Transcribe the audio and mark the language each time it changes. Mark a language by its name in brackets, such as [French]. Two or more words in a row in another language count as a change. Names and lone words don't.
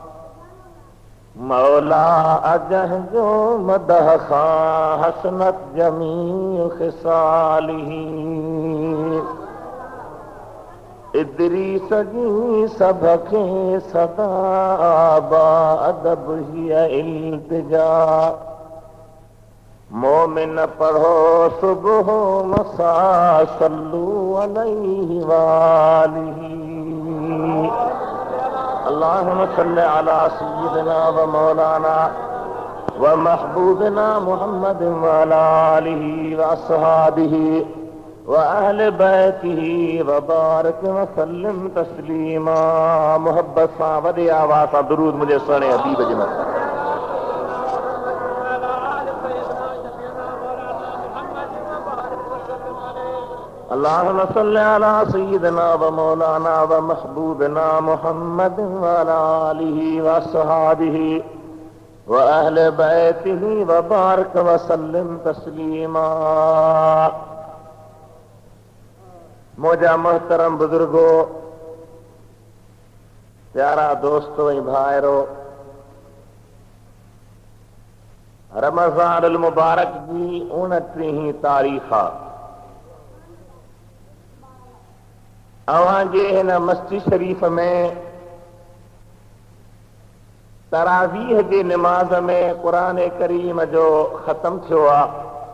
[Sindhi] मौला अजह जो मदह खां [Arabic] حسنت جميع خصاله. [Sindhi] इदरीस जी सभ खे सदा आबा अदब हिय इल्तिजा। मोमिन पढ़ो सुबह मसा [Arabic] صلوا عليه وآله. اللهم صل على سيدنا و مولانا و محبوبنا محمد و على آله و أصحابه و أهل بيته و بارك و سلم تسليما. [Sindhi] मोहब्बत सां वॾे आवाज़ सां दुरूद मुंहिंजे सुहिणे हबीब जे मथां। [Arabic] اللهم صل على سيدنا و مولانا و محبوبنا محمد و على آله و أصحابه و أهل بيته و بارك و سلم تسليما. [Sindhi] मुझा मोहतरम बुजुर्गो, प्यारा दोस्तों ऐं भाइरो, रमज़ानुल मुबारक जी 29 तारीख़ अवां जे हिन मस्जिद शरीफ़ में तरावीह जे निमाज़ में क़ुरान करीम जो ख़त्म थियो आहे।